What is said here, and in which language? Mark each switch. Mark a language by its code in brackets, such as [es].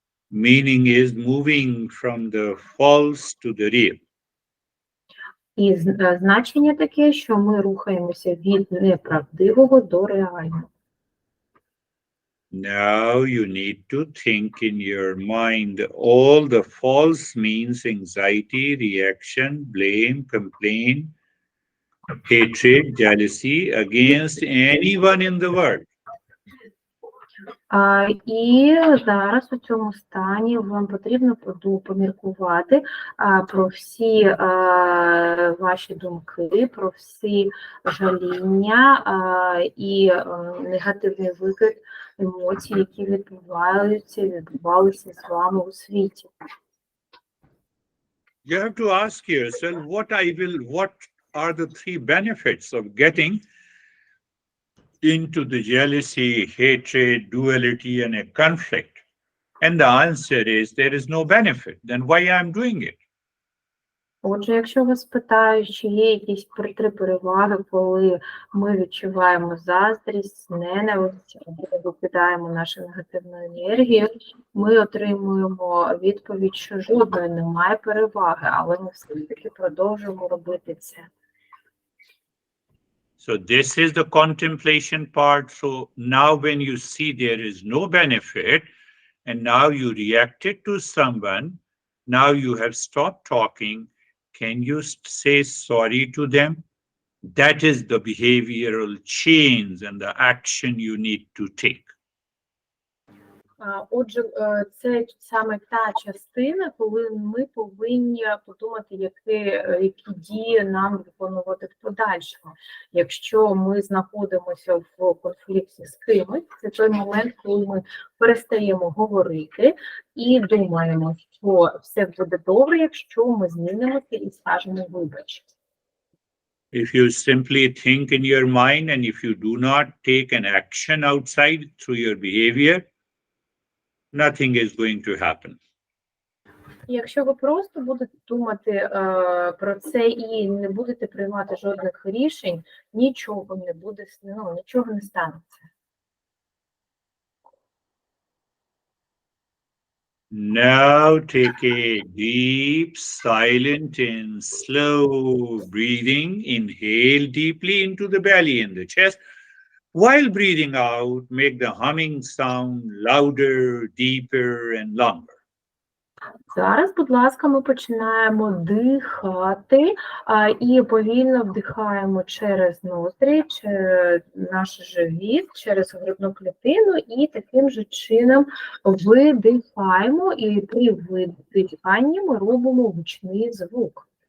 [en] Meaning is moving from the false to the real. [uk] І значення таке, що ми рухаємося від неправдивого до реального. [en] Now you need to think in your mind all the false means anxiety, reaction, blame, complaint, hatred, jealousy against anyone in the world. [uk] І зараз у цьому стані вам потрібно поміркувати про всі ваші думки, про всі жаління і негативний викид емоцій, які відбувалися з вами у світі. [en] You have to ask yourself, what are the three benefits of getting into the jealousy, hatred, duality, and a conflict? And the answer is there is no benefit. Then why I'm doing it? [uk] Отже, якщо вас питають, чи є якісь три переваги, коли ми відчуваємо заздрість, ненависть, або викидаємо нашу негативну енергію, ми отримуємо відповідь, що жодної немає переваги, але ми все-таки продовжуємо робити це. [en] So this is the contemplation part. So now when you see there is no benefit, and now you reacted to someone, now you have stopped talking, can you say sorry to them? That is the behavioral change and the action you need to take. [uk] Отже, це саме та частина, коли ми повинні подумати, які дії нам виконувати в подальшому. Якщо ми знаходимося в конфлікті з кимось, це той момент, коли ми перестаємо говорити і думаємо, що все буде добре, якщо ми змінимося і скажемо вибач. [en] If you simply think in your mind and if you do not take an action outside through your behavior, nothing is going to happen. [uk] Якщо ви просто будете думати про це і не будете приймати жодних рішень, нічого не буде, нічого не станеться. [en] Now take a deep, silent and slow breathing. Inhale deeply into the belly and the chest. While breathing out, make the humming sound louder, deeper, and longer. [uk] Зараз, будь ласка, ми починаємо дихати і повільно вдихаємо через ноздрі, через наш живіт, через грудну клітину і таким же чином видихаємо, і при видиханні ми робимо гучний звук.